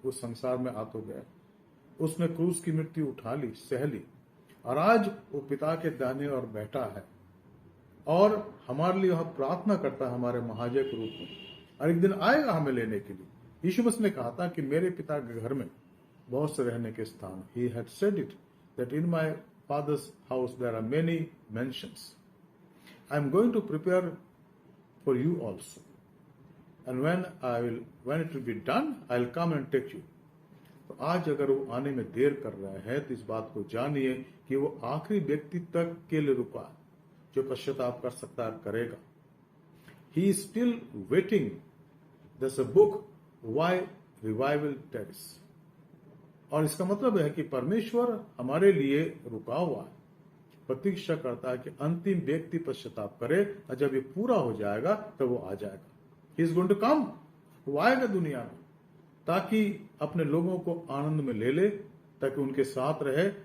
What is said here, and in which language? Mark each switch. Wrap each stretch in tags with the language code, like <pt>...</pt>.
<hi>उस संसार में आ तो गया, उसने क्रूस की मृत्यु उठा ली, सह ली, और आज वो पिता के दाहिने और बैठा है, और हमारे लिए वह प्रार्थना करता है हमारे महाजय के रूप में, और एक दिन आएगा हमें लेने के लिए। यीशु मसीह ने कहा था कि मेरे पिता के घर में बहुत से रहने के स्थान।</hi> <en>He had said it that in my father's house there are many mansions. I am going to prepare for you also, and when it will be done, I will come and take you.</en> <hi>तो आज अगर वो आने में देर कर रहे हैं तो इस बात को जानिए कि वो आखिरी व्यक्ति तक के लिए रुका है, जो पश्चाताप कर सकता है करेगा।</hi> <en>He is still waiting. There's a book, Why Revival Tarries.</en> <hi>और इसका मतलब है कि परमेश्वर हमारे लिए रुका हुआ है, प्रतीक्षा करता है कि अंतिम व्यक्ति पश्चाताप करे, और जब ये पूरा हो जाएगा तब वो आ जाएगा।</hi> <en>He is going to come.</en> <hi>वो आएगा दुनिया में, ताकि अपने लोगों को आनंद में ले ले, ताकि उनके साथ रहे।</hi>